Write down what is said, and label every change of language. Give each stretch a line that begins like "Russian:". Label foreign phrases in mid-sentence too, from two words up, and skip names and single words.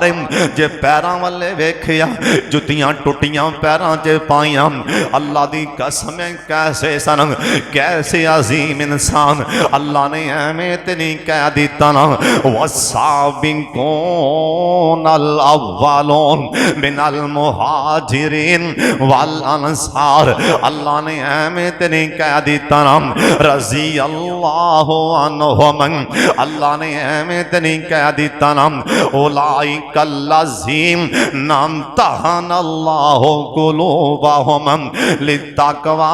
Punjabi: جے پیراں والے ویکھیا جتیاں ٹٹیاں پیراں چ پائیاں. اللہ دی قسم کیسے سن، کیسے عظیم انسان. اللہ نے ایویں تے نہیں کہہ دتا نا
Arabic: والسابقون الأولون من المهاجرين والأنصار.
Punjabi: اللہ نے ایویں تے نہیں کہہ دتا نا
Arabic: رضي الله عنهم.
Punjabi: اللہ نے ایویں تے نہیں کہہ دتا نا
Arabic: أولئك الذين امتحن الله قلوبهم للتقوى.